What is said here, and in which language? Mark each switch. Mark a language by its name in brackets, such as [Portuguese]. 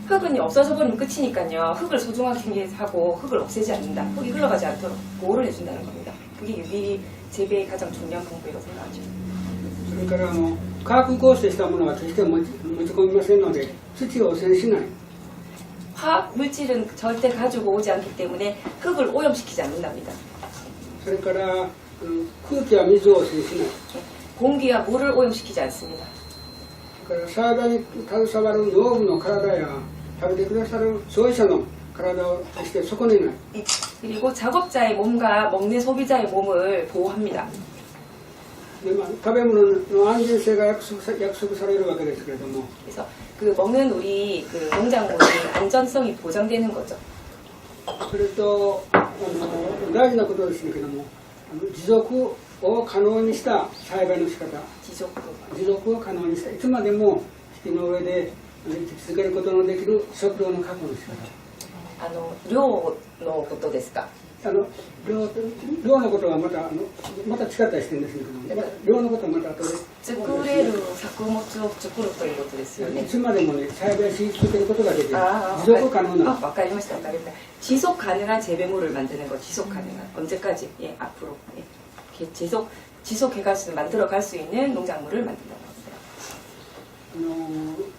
[Korean] 흙은 없어져 버리면 끝이니까요. 흙을 소중하게 하고 흙을 없애지 않는다. 흙이 흘러가지 않도록 보호를 해준다는 겁니다. 그게 유기 재배의 가장 중요한 공부라고 생각하죠. [Japanese] それから化学合成したものは決して持ち込みませんので、土を汚染しない。 [Korean] 화학 물질은 절대 가지고 오지 않기 때문에 흙을 오염시키지 않는답니다. [Japanese] それから空気や水を汚染しない。 [Korean] 공기와 물을 오염시키지 않습니다. [Japanese] それから栽培に携わる農具の体や食べてくださる消費者の体を決して損ねない。 [Korean] 그리고 작업자의 몸과 먹는 소비자의 몸을 보호합니다. [Japanese] で食べ物の安全性が約束されるわけですけれども、 [Korean] 그래서 그 먹는 우리 그 농작물의 안전성이 보장되는 거죠. [Japanese] それと大事なことですけども、持続を可能にした栽培の仕方、 持続を可能にした、いつまでも木の上で生き続けることのできる食料の確保の仕方。量のことですか? 量のことはまた違った視点ですけども、量のことはまた後で。作れる作物を作るということですよね。いつまでもね、栽培し続けることができる。持続可能な。わかりました。 [Korean] 지속 가능한 재배물을 만드는 거, 지속 가능한 언제까지? 예, 앞으로 예. 지속해갈 수 만들어갈 수 있는 농작물을 만든다는 거예요.